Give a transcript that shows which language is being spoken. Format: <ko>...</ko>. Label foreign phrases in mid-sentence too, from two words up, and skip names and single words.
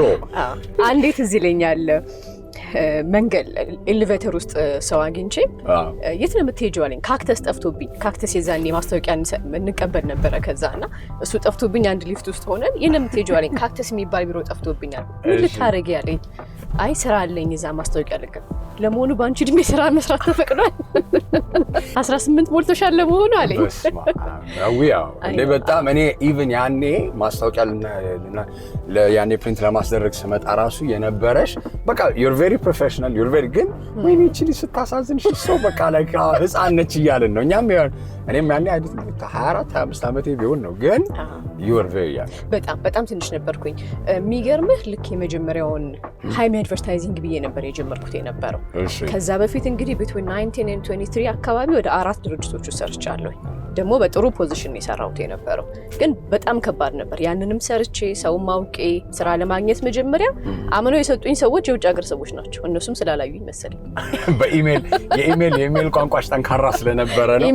<am>አንዴት እዚህ ይለኛል መንገድ ኤሌቬተር ውስጥ ሰው አግኝቼ የት ነው የምትሄጂው አለኝ። ካክተስ ጠፍቶብኝ፣ ካክተስ የዛኔ ማስታወቂያ እንቀበል ነበረ። ከዛና እሱ ጠፍቶብኝ አንድ ሊፍት ውስጥ ሆነን የት ነው የምትሄጂው አለኝ። ካክተስ የሚባል ቢሮ ጠፍቶብኛል። ምን ልታረጊ አለኝ። አይ ስራ አለኝ እዛ ማስታወቂያ ልቀበል። ለመሆኑ በአንቺ እድሜ ስራ መስራት ተፈቅዷል? 18 ሞልቶሻል ለመሆኑ አለኝ። እንዴ በጣም እኔ ኢቭን ያኔ ማስታወቂያ ያኔ ፕሪንት ለማስደረግ ስመጣ ራሱ የነበረሽ በቃ</am> <en>you're very professional, you're very</en> <am>ግን ወይኔ እቺ ስታሳዝንሽ ሰው በቃ ላይ ህፃን ነች እያልን ነው። እኔም ያኔ አይደል 24 25 ዓመቴ ቢሆን ነው ግን</am> <en>you're very young።</en> <am>በጣም ትንሽ ነበርኩኝ። የሚገርምህ ልክ የመጀመሪያውን ሃይሚ አድቨርታይዚንግ ብዬ ነበር የጀመርኩት የነበረው። ከዛ በፊት እንግዲህ</am> <en>between 19 and 23</en> <am>አካባቢ ወደ 4 ድርጅቶች ሰርቻለሁ። ደግሞ በጥሩ ፖዚሽን የሰራሁት የነበረው ግን በጣም ከባድ ነበር። ያንንም ሰርቼ ሰው ማውቄ ስራ ለማግኘት መጀመሪያ አምነው የሰጡኝ ሰዎች የውጭ ሀገር ሰዎች ናቸው። እነሱም ስላላዩኝ መሰለኝ የኢሜል ቋንቋሽ ጠንካራ ስለነበረ ነው።</am>